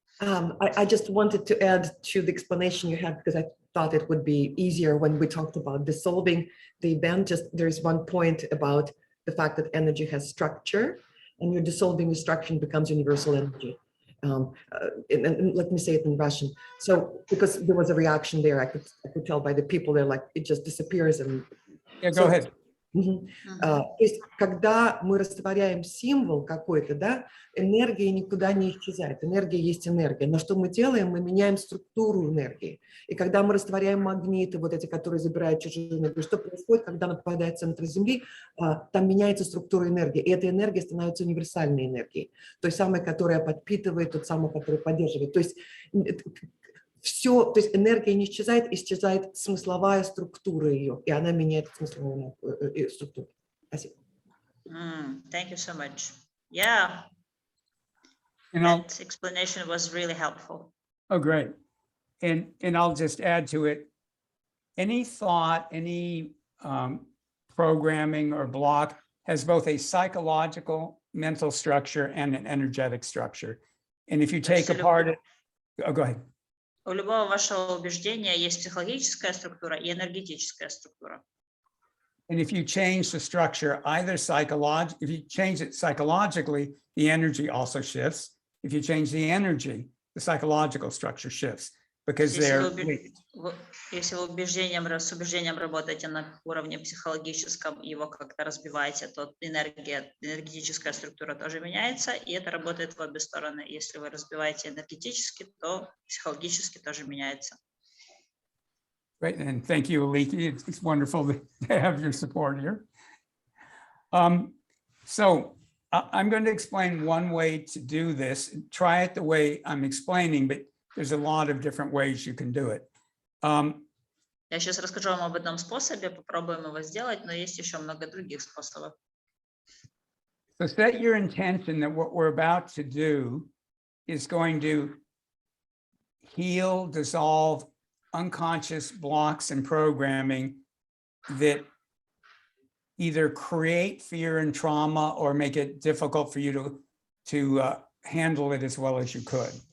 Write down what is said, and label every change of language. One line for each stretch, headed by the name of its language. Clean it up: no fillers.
English: I just wanted to add to the explanation you had, because I thought it would be easier when we talked about dissolving the event. Just there's one point about the fact that energy has structure, and you're dissolving the structure and becomes universal energy. And let me say it in Russian. So because there was a reaction there, I could tell by the people, they're like, it just disappears. And Yeah, go ahead.
Russian: То есть, когда мы растворяем символ какой-то, да, энергия никуда не исчезает. Энергия есть энергия. Но что мы делаем? Мы меняем структуру энергии. И когда мы растворяем магниты, вот эти, которые забирают чужую энергию, что происходит, когда она попадает в центр Земли? Там меняется структура энергии. И эта энергия становится универсальной энергией. Той самой, которая подпитывает, той самой, которая поддерживает. То есть все, то есть энергия не исчезает, исчезает смысловая структура ее, и она меняет смысловую структуру. Спасибо.
English: Thank you so much. Yeah. That explanation was really helpful. Oh, great. And I'll just add to it, any thought, any programming or block has both a psychological mental structure and an energetic structure. And if you take apart it, oh, go ahead.
Russian: У любого вашего убеждения есть психологическая структура и энергетическая структура.
English: And if you change the structure, either psychologically, if you change it psychologically, the energy also shifts. If you change the energy, the psychological structure shifts because they're linked.
Russian: Если вы с убеждением работаете на уровне психологическом, его как-то разбиваете, то энергетическая структура тоже меняется, и это работает в обе стороны. Если вы разбиваете энергетически, то психологически тоже меняется.
English: Great, and thank you, Aliki. It's wonderful to have your support here. So I'm going to explain one way to do this. Try it the way I'm explaining, but there's a lot of different ways you can do it.
Russian: Я сейчас расскажу вам об одном способе, попробуем его сделать, но есть еще много других способов.
English: So set your intention that what we're about to do is going to heal, dissolve unconscious blocks and programming that either create fear and trauma or make it difficult for you to handle it as well as you could.